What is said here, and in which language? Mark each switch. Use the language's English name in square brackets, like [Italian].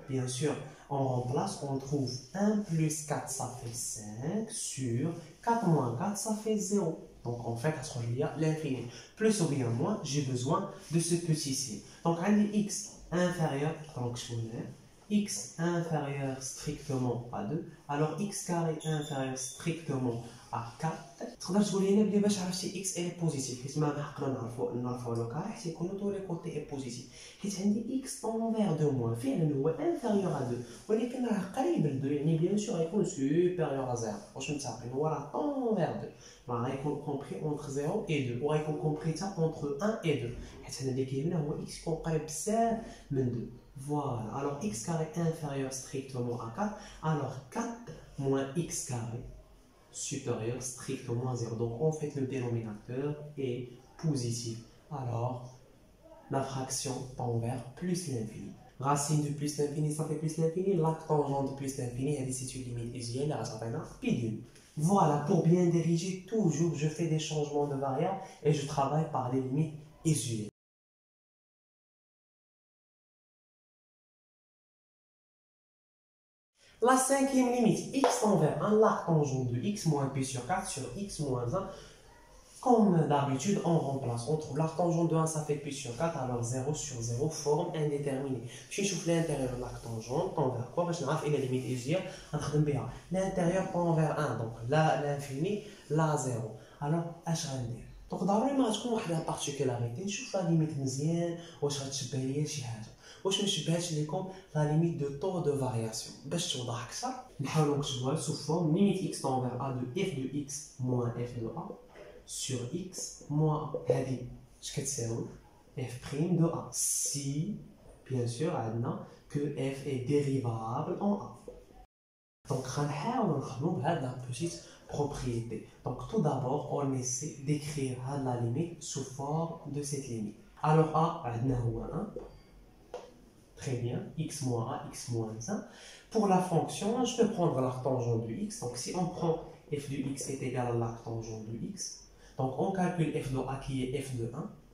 [French] Bien sûr, on remplace, on trouve 1 plus 4, ça fait 5, sur 4 moins 4, ça fait 0. Donc en fait, à ce moment-là, l'infini. Plus ou bien moins, j'ai besoin de ce petit signe. Donc, on dit x inférieur, donc je connais, x inférieur strictement à 2, alors x carré inférieur strictement à 4. [Arabic] تقدر تقول لنا بلي باش عرفتي [French] x est positif [Arabic] حيت ما حقنا نعرفوا لو كاري حيت يكونوا طول لي كوتي بوزيتيف حيت عندي x [French] tend vers 2 moins [Arabic] فعلا هو [French] inférieur à 2 [Arabic] ولكن راه قريب ل 2 يعني بيان سور غيكون [French] supérieur à 0 [Arabic] واش متفقين هو راه tend vers 2 راه غيكون [French] compris entre 0 et 2 [Arabic] وغيكون compris حتى [French] entre 1 et 2 [Arabic] حيت هنا اللي كيهمنا هو x يكون قريب بزاف من 2. [French] Voilà, alors x carré inférieur strictement à 4, alors 4 moins x carré supérieur strictement à 0. Donc en fait le dénominateur est positif. Alors la fraction tend vers plus l'infini. Racine de plus l'infini, ça fait plus l'infini. L'arctangente de plus l'infini, c'est une limite usuelle, la racine pi demi. Voilà, pour bien diriger, toujours je fais des changements de variables et je travaille par les limites usuelles. La cinquième limite, x tend vers 1, l'arctangente de x moins pi sur 4 sur x moins 1. Comme d'habitude, on remplace. On trouve l'arctangente de 1, ça fait pi sur 4, alors 0 sur 0, forme indéterminée. Je chauffe l'intérieur de l'arctangente, tend vers quoi? Je vais la limite usuelle. L'intérieur tend vers 1, donc là l'infini, là 0. Alors, je vais dire. Donc, d'abord, [Arabic] ما تكون واحد لا particularité. نشوف لا ليميت مزيان واش غتشبه ليا شي حاجه. واش ما نشبهش لكم لا ليميت دو طو دو فارياسيون باش توضح اكثر نحاولوا نكتبوها سو فورم ليميت [French] x tend vers a de f de x moins f de a sur x moins a. [Arabic] هذه اش كتساوي [French] f' de a si bien sûr [Arabic] عندنا [French] que f est dérivable en a. [Arabic] Donc غنحاولوا نخدموا بهاد لا بوتيت propriété. [French] Donc tout d'abord on essaie d'écrire la limite sous forme de cette limite. Alors a [Arabic] عندنا هو [French] 1. Très bien, x moins a, x moins 1. Pour la fonction, je peux prendre l'arctangente de x. Donc, si on prend f de x est égal à l'arctangente de x, donc on calcule f de a qui est f de 1.